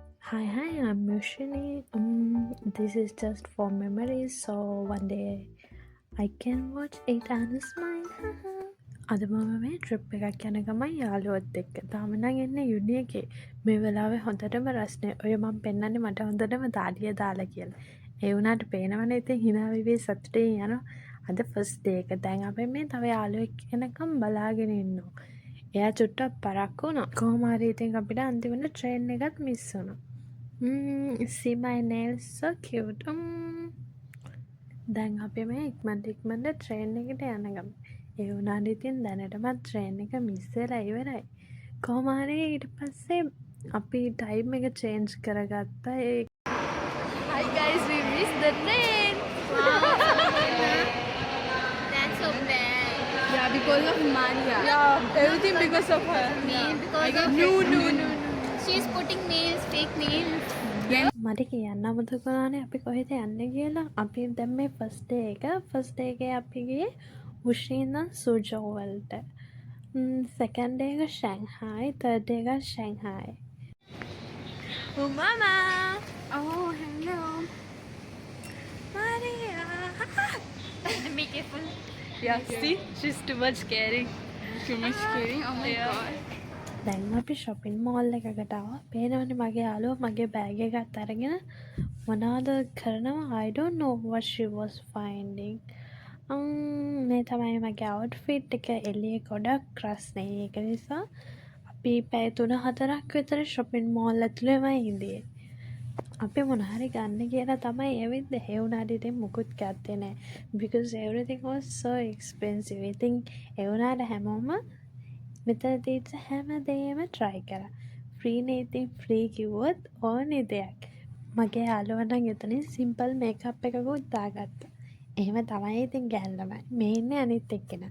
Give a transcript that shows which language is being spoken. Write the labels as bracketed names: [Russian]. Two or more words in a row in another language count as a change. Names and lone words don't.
[English] Hi, I'm usually this is just for memories, so one day I can watch it and smile. [Sinhala] අද මම මේ ට්‍රිප් එකක් යන ගමන් යාළුවොත් එක්ක. තාම නම් එන්නේ යුනි එකේ. මේ වෙලාවේ හොඳටම රස්නේ. ඔය මම පෙන්නන්නේ මට හොඳටම දාඩිය දාලා කියලා. ඒ වුණාට පේනවනේ ඉතින් hina වෙවි සතුටින් යනවා. අද [English] first day [Sinhala] එක. දැන් අපි මේ තව යාළුවෙක් එනකම් බලාගෙන ඉන්නවා. එයා චුට්ටක් පරක්කු වුණා. කොහොම හරි ඉතින් අපිට අන්තිමට ට්‍රේන් එකත් මිස් වුණා. [English] See my nails so cute. [Sinhala] දැන් අපි මේ ඉක්මනට ට්‍රේන් එකට යන ගමන්. ඒ වුණාට ඉතින් දැනටමත් ට්‍රේන් එක මිස් වෙලා ඉවරයි. කොහොම හරි ඊට පස්සේ අපි ටයිම් එක චේන්ජ් කරගත්තා. [English] Hi guys, we missed the train. That's so bad. Yeah, because of Mania. Yeah, everything because of her. Because of No. she's putting nails, fake nails. [Sinhala] මට කියන්න අමතක වුණානේ අපි කොහෙද යන්නේ කියලා. අපි දැන් මේ [English] first day [Sinhala] එකේ අපි ගියේ උෂ්ණි ඉඳන් සුජෝ වලට. [English] second day [Sinhala] එක ෂැන්හායි, [English] third day [Sinhala] එක ෂැන්හායි. [English] Oh, Mama. Oh, hello. Maria. Be careful. Yeah, see? She's too much caring. Too much caring? Oh my god. [Sinhala] දැන් අපි [English] shopping mall [Sinhala] එකකට ආවා. පේනවනේ මගේ යාළුවා මගේ බෑග් එකත් අරගෙන මොනවද කරනවා [English] I don't know what she was finding. [Sinhala] මේ තමයි මගේ outfit එක. එළියේ ගොඩක් රස්නේ. ඒක නිසා අපි පැය 3-4ක් විතර [English] shopping mall [Sinhala] ඇතුළේමයි ඉඳියේ. අපි මොන හරි ගන්න කියලා තමයි ඇවිත් ඒ වුණාට ඉතින් මුකුත් ගත්තේ නැහැ. [English] Because everything was so expensive. [Sinhala] ඉතින් ඒ වුණාට හැමෝම මෙතනදී හැමදේම try කරා. free නේ ඉතින් free කිව්වොත් ඕනේ දෙයක්. මගේ යාළුවා නම් එතනින් [English] simple makeup [Sinhala] එකකුත් දාගත්තා. එහෙම තමයි ඉතින් ගැල්ලමයි. මේ ඉන්නේ අනිත් එක්කෙනා.